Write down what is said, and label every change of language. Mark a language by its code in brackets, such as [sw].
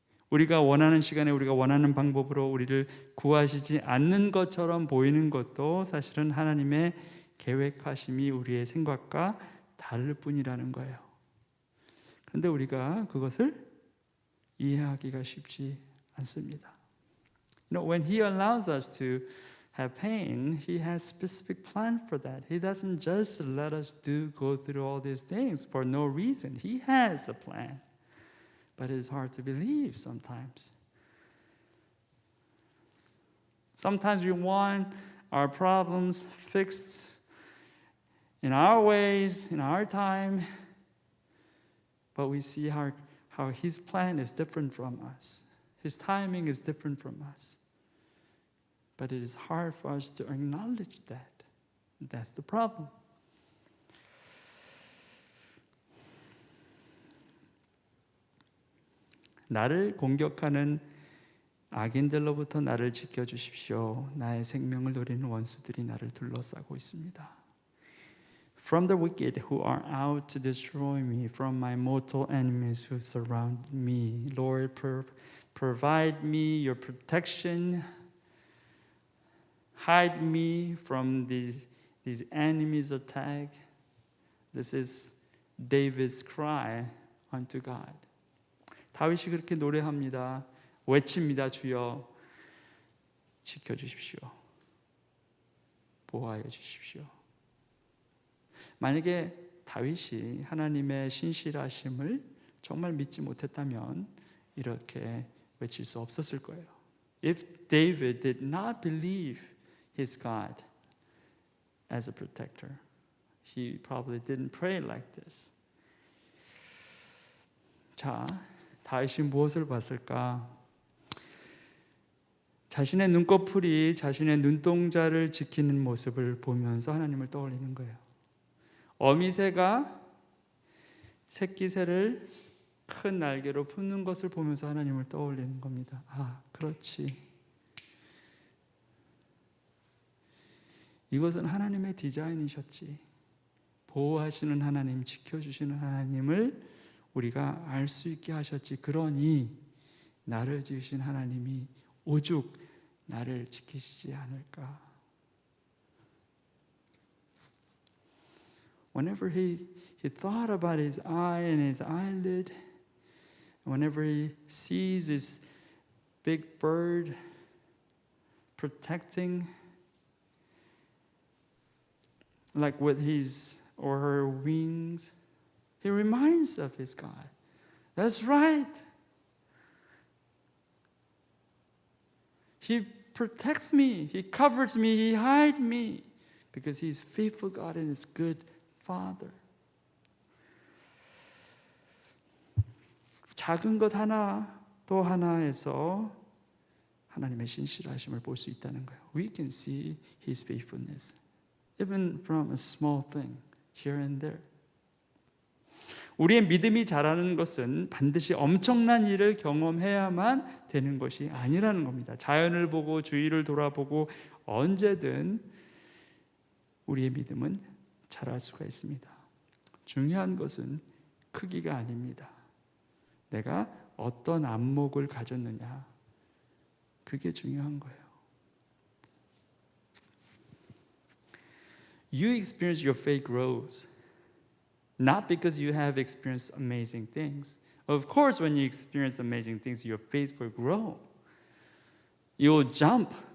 [ko] 우리가 원하는 시간에 우리가 원하는 방법으로 우리를 구하시지 않는 것처럼 보이는 것도 사실은 하나님의 계획하심이 우리의 생각과 다를 뿐이라는 거예요. 그런데 우리가 그것을 이해하기가 쉽지 않습니다. [en] When He allows us to have pain, He has specific plan for that. He doesn't just let us go through all these things for no reason. He has a plan. But it is hard to believe sometimes. Sometimes we want our problems fixed in our ways, in our time, but we see how His plan is different from us. His timing is different from us. But it is hard for us to acknowledge that. That's the problem. [ko] 나를 공격하는 악인들로부터 나를 지켜주십시오. 나의 생명을 노리는 원수들이 나를 둘러싸고 있습니다. [en] From the wicked who are out to destroy me, from my mortal enemies who surround me. Lord, provide me your protection. Hide me from these enemies' attack. This is David's cry unto God. [ko] 다윗이 그렇게 노래합니다. 외칩니다. 주여 지켜주십시오. 보호하여 주십시오. 만약에 다윗이 하나님의 신실하심을 정말 믿지 못했다면 이렇게 외칠 수 없었을 거예요. [en] If David did not believe his God as a protector, he probably didn't pray like this. [ko] 자, 다윗이 무엇을 봤을까? 자신의 눈꺼풀이 자신의 눈동자를 지키는 모습을 보면서 하나님을 떠올리는 거예요. 어미새가 새끼새를 큰 날개로 품는 것을 보면서 하나님을 떠올리는 겁니다. 아, 그렇지. 이것은 하나님의 디자인이셨지. 보호하시는 하나님, 지켜주시는 하나님을 우리가 알 수 있게 하셨지. 그러니 나를 지으신 하나님이 오죽 나를 지키시지 않을까. [en] Whenever he thought about his eye and his eyelid, whenever he sees this big bird protecting, like with his or her wings, he reminds of his God. That's right. He protects me. He covers me. He hides me because he's faithful God and is good Father. [ko] 작은 것 하나 또 하나에서 하나님의 신실하심을 볼 수 있다는 거예요. [en] We can see His faithfulness, even from a small thing here and there. [ko] 우리의 믿음이 자라는 것은 반드시 엄청난 일을 경험해야만 되는 것이 아니라는 겁니다. 자연을 보고 주위를 돌아보고 언제든 우리의 믿음은 자랄 수가 있습니다. 중요한 것은 크기가 아닙니다. 내가 어떤 안목을 가졌느냐, 그게 중요한 거예요. [en] You experience your faith grows not because you have experienced amazing things. Of course, when you experience amazing things, your faith will grow. You'll jump.